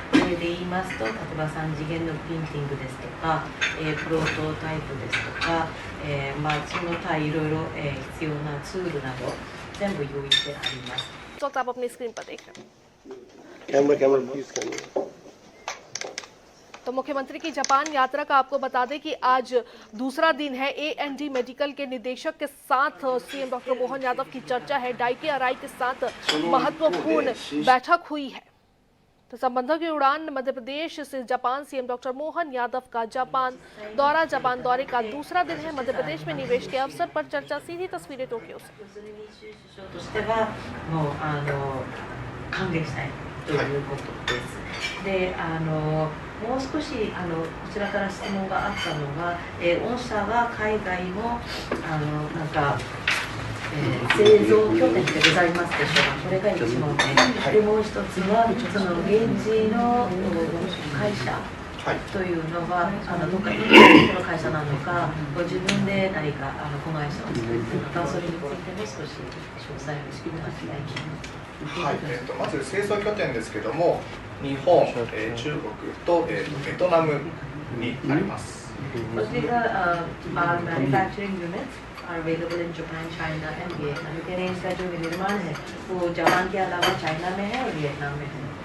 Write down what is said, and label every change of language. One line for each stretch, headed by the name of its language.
Japanese: それで言いますと、例えば3次元のプリンティングですとか、プロトタイプですとか、その他いろいろ必要なツールなど全部用意してあります。
Hindi: इस वक्त आप अपनी स्क्रीन पर देख रहे कैमरा प्लीज कैमरा। तो मुख्यमंत्री की जापान यात्रा का आपको बता दें कि आज दूसरा दिन है। A&D मेडिकल के निदेशक के साथ सीएम डॉक्टर मोहन यादव की चर्चा है। डाइके अराई के साथ महत्वपूर्ण बैठक हुई है। तो संबंधों की उड़ान मध्य प्रदेश से Japan. CM doctor Mohan Yadav का जापान दौरा। जापान दौरे का दूसरा दिन है। मध्य प्रदेश में निवेश के अवसर पर चर्चा। सीधी तस्वीरें टोक्यो से।
Japanese: としてはもう歓迎したいということです。で、もう少しこちらから質問があったのが、御社は海外もなんか、製造拠点でございますでしょうか。これが1問目。でもう一つはその現地の会社というのはどっかインドの会社なのか、ご自分で何か子会社を作っているのか、それについても少し詳細を聞かせていただきます。はい、まず製造拠点ですけども、日本、中国と、ベトナムにあります。
English: our manufacturing units are available in Japan, China and Vietnam.
Hindi: मेरे इनका जो निर्माण है वो जापान के अलावा चाइना में है और वियतनाम में है.